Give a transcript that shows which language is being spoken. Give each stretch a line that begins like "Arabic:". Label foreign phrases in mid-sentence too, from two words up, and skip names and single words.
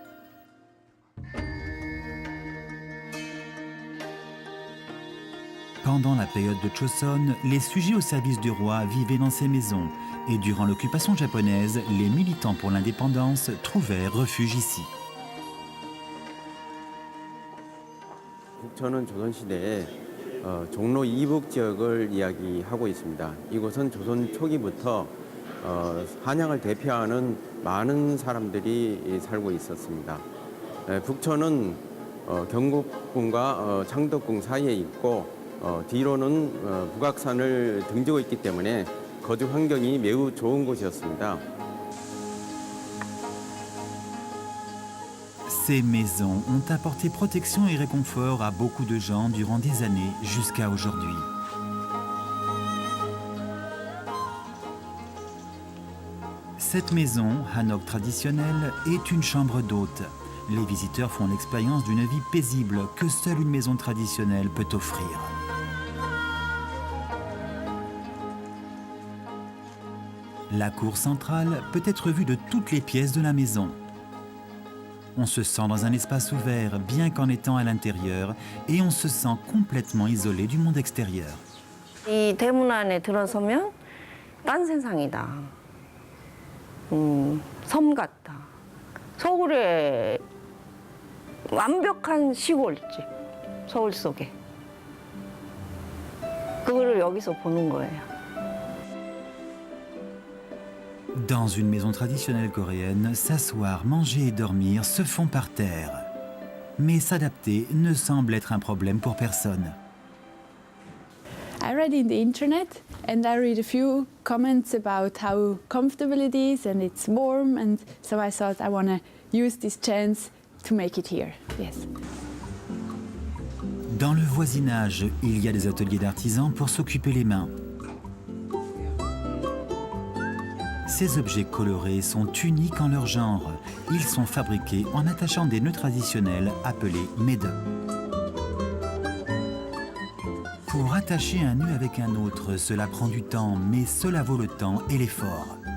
French: Pendant la période de Choson, les sujets au service du roi vivaient dans ces maisons. Et durant l'occupation japonaise, les militants pour l'indépendance trouvèrent refuge ici.
Korean: 북천은 조선시대에 종로 이북 지역을 이야기하고 있습니다. 이곳은 조선 초기부터 한양을 대표하는 많은 사람들이 살고 있었습니다. 북천은 경복궁과 창덕궁 사이에 있고 뒤로는 북악산을 등지고 있기 때문에 거주 환경이 매우 좋은 곳이었습니다.
French: Ces maisons ont apporté protection et réconfort à beaucoup de gens durant des années jusqu'à aujourd'hui. Cette maison, hanok traditionnelle, est une chambre d'hôte. Les visiteurs font l'expérience d'une vie paisible que seule une maison traditionnelle peut offrir. La cour centrale peut être vue de toutes les pièces de la maison. On se sent dans un espace ouvert, bien qu'en étant à l'intérieur, et on se sent complètement isolé du monde extérieur.
Korean: 이 대문 안에 들어서면 딴 세상이다. 섬 같다. 서울의 완벽한 시골집, 서울 속에. 그거를 여기서 보는 거예요.
French: Dans une maison traditionnelle coréenne, s'asseoir, manger et dormir se font par terre. Mais s'adapter ne semble être un problème pour personne.
English: I read in the internet and I read a few comments about how comfortable it is and it's warm, and so I thought I want to use this chance to make it here. Yes.
French: Dans le voisinage, il y a des ateliers d'artisans pour s'occuper les mains. Ces objets colorés sont uniques en leur genre. Ils sont fabriqués en attachant des nœuds traditionnels appelés méde. Pour attacher un nœud avec un autre, cela prend du temps, mais cela vaut le temps et l'effort.